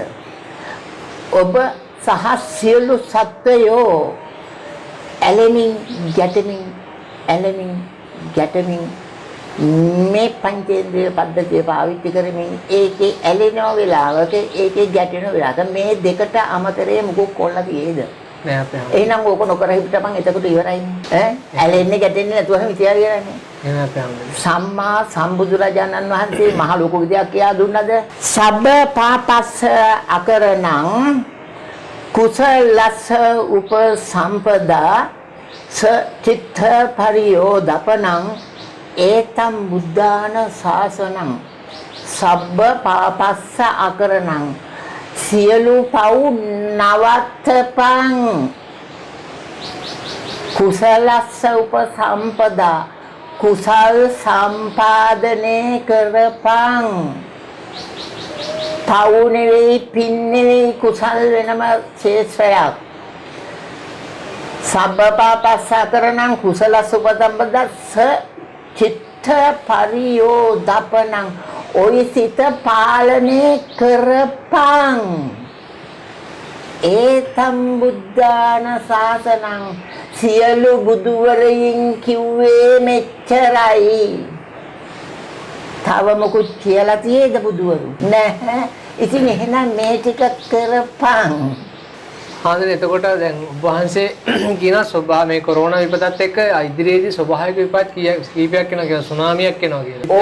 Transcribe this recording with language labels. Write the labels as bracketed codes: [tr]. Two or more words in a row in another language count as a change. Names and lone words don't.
[si] ඔබ සහ සියලු සත්වයෝ ඇලෙමින් ගැටෙමින් ඇලෙමින් ගැටෙමින් මේ පංචේන්ද්‍රිය පද්ධතිය පාවිච්චි කරමින් ඒකේ ඇලෙන වෙලාවක ඒකේ ගැටෙන වෙලාවක මේ දෙකට අමතරේ මොකක් කොල්ල තියෙද? නෑ අපේ එහෙනම් ඕක නොකර හිටපන් එතකොට ඉවරයිනේ. ඇලෙන්නේ ගැටෙන්නේ නැතුවම හිටියා කියලානේ. එහෙනම් අපේ සම්මා සම්බුදුරජාණන් වහන්සේ මහ ලොකු විදියක් කියා දුන්නද? [pi] සබ්බ පාපස්ස අකරණං කුසලස්ස උපසම්පදා චිත්ත පරියෝදපනං ඒතම් බුද්ධාන ශාසනං සබ්බ පාපස්ස අකරණං [si] සියලු පව් නවත්තපං [pi] කුසලස්ස උපසම්පදා [si] කුසල් සම්පාදනය කරපං පව් නෙවෙයි පින් නෙවෙයි කුසල් වෙනම ශේෂ්ත්‍රයක් [pi] සබ්බ පාපස්ස අකරණං කුසලස්ස උපසම්පදස්ස චිත්ත පරියෝදපනං [si] ඔය සිත පාලනය කරපං [pi] ඒතම් බුද්ධාන ශාසනං [si] සියලු බුදුවරයින් කිව්වේ මෙච්චරයි තව මොකුත් කියලා තියෙද බුදුවරු නැහැ ඉතින් එහෙනම් මේ ටික කරපං හාමුදුරනේ එතකොට දැන් ඔබ වහන්සේ කියන ස්වභාව මේ කොරෝනා විපතත් එක්ක ඉදිරියේදී ස්වභාවික විපත් කීපයක් වෙනවා කියලා සුනාමියක් වෙනවා කියලා.